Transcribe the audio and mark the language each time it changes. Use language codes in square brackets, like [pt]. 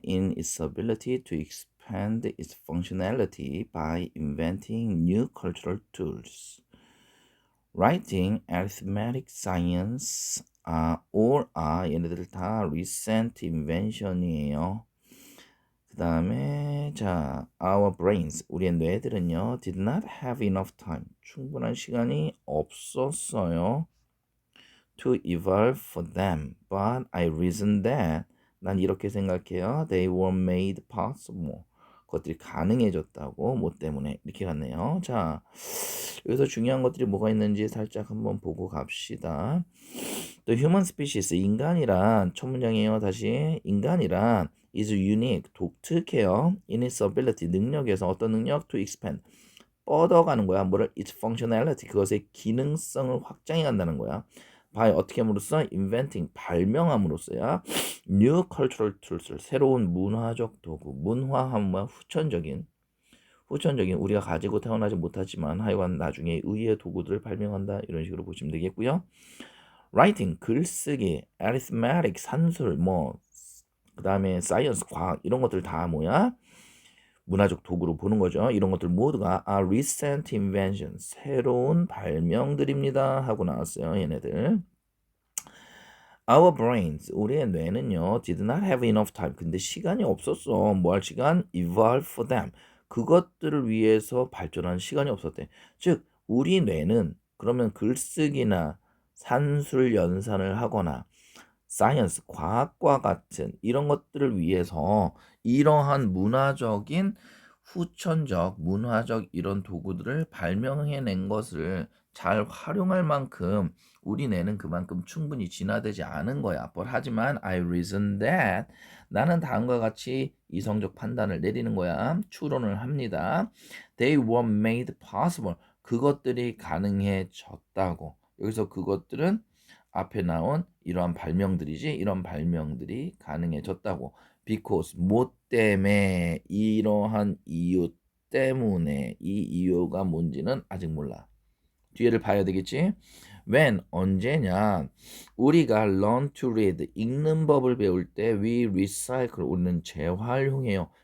[en] in its ability to expand its functionality by inventing new cultural tools. [ko] Writing, arithmetic, science, 얘네들 다 recent invention이에요. 그 다음에 자, our brains, 우리의 뇌들은요, [en] did not have enough time, [ko] 충분한 시간이 없었어요. [en] to evolve for them, but I reason that, [ko] 난 이렇게 생각해요. [en] They were made possible. [ko] 그것들이 가능해졌다고. 뭐 때문에 이렇게 갔네요. 자, 여기서 중요한 것들이 뭐가 있는지 살짝 한번 보고 갑시다. The human species, 인간이란 첫 문장이에요. 다시 인간이란 is unique, 독특해요. in its ability, 능력에서 어떤 능력? to expand, 뻗어가는 거야. 뭐를? its functionality, 그것의 기능성을 확장해 간다는 거야. by 어떻게 함으로써? inventing, 발명함으로써야 new cultural tools, 새로운 문화적 도구. 문화함은 뭐야? 후천적인 우리가 가지고 태어나지 못하지만 하여간 나중에 의의 도구들을 발명한다, 이런 식으로 보시면 되겠고요. writing, 글쓰기, arithmetic, 산술, 그 다음에 science, 과학, 이런 것들 다 뭐야? 문화적 도구로 보는 거죠. 이런 것들 모두가 [en] are recent inventions, [ko] 새로운 발명들입니다 하고 나왔어요. 얘네들. Our brains, 우리의 뇌는요, [en] did not have enough time. [ko] 근데 시간이 없었어. 뭐 할 시간? evolve for them. 그것들을 위해서 발전하는 시간이 없었대. 즉, 우리 뇌는 그러면 글쓰기나 산술 연산을 하거나 사이언스, 과학과 같은 이런 것들을 위해서 이러한 문화적인 후천적, 문화적 이런 도구들을 발명해낸 것을 잘 활용할 만큼 우리 뇌는 그만큼 충분히 진화되지 않은 거야. 하지만 [en] I reason that, [ko] 나는 다음과 같이 이성적 판단을 내리는 거야. 추론을 합니다. [en] They were made possible, [ko] 그것들이 가능해졌다고. 여기서 그것들은 앞에 나온 이러한 발명들이지, 이런 발명들이 가능해졌다고. because, 뭐 때문에, 이러한 이유 때문에, 이 이유가 뭔지는 아직 몰라. 뒤에를 봐야 되겠지. when, 언제냐, 우리가 learn to read, 읽는 법을 배울 때 we recycle, 우리는 재활용해요.